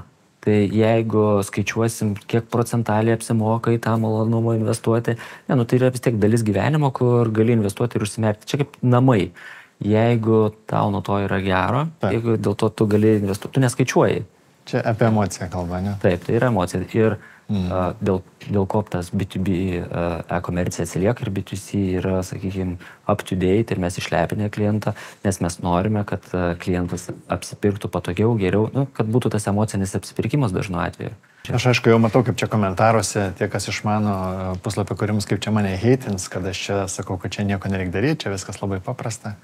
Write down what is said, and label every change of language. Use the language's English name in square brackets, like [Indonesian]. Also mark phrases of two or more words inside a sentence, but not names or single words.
[Lithuanian] Tai jeigu skaičiuosim, kiek procentaliai apsimoka į tą malonumą investuoti, tai yra vis tiek dalis gyvenimo, kur gali investuoti ir užsimerkti. Čia kaip namai. Jeigu tau nuo to yra gero, jeigu dėl to tu gali investuoti, tu neskaičiuoji. Čia apie emociją kalba, ne? Taip, tai yra emocija. Ir dėl ko tas B2B e-komercija atsilieka ir B2C yra, sakykime, [English] up to date [Lithuanian] ir mes išlepinę klientą, nes mes norime, kad klientas apsipirktų patogiau, geriau, kad būtų tas emocinis apsipirkimas dažnu atveju. Aš aišku jau matau, kaip čia komentaruose tie, kas išmano puslapį kūrimus, kaip čia mane heitins, kad aš čia sakau, kad čia nieko nereikia daryti, čia viskas labai paprasta.